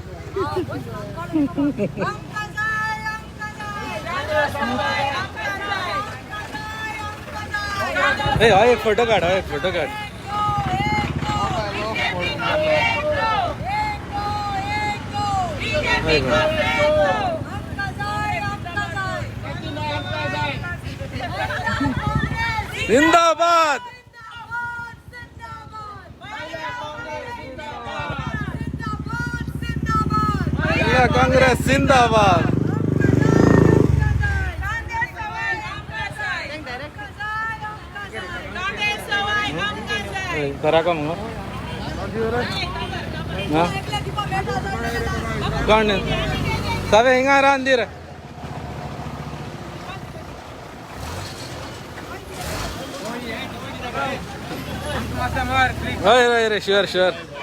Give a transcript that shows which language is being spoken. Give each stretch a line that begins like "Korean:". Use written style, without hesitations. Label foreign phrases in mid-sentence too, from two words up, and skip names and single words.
Konkani: आमकां जाय, आमकां जाय. कांदो सवाय आमकां जाय. कांदो ए हा एक फोटो काढ, हा एक फोटो काढ.
Hindi: बीजेपी को फेंक दो. बीजेपी को फेंक दो.
Konkani: आमकां जाय, आमकां जाय. जिंदाबाद. महिला काँग्रेस जिंदाबाद. कांदो सवाय आमकां जाय.
Marathi: करा का मग हा
Konkani: कोण सवे हिंगा रांदीर होय होय रे
English: sure sure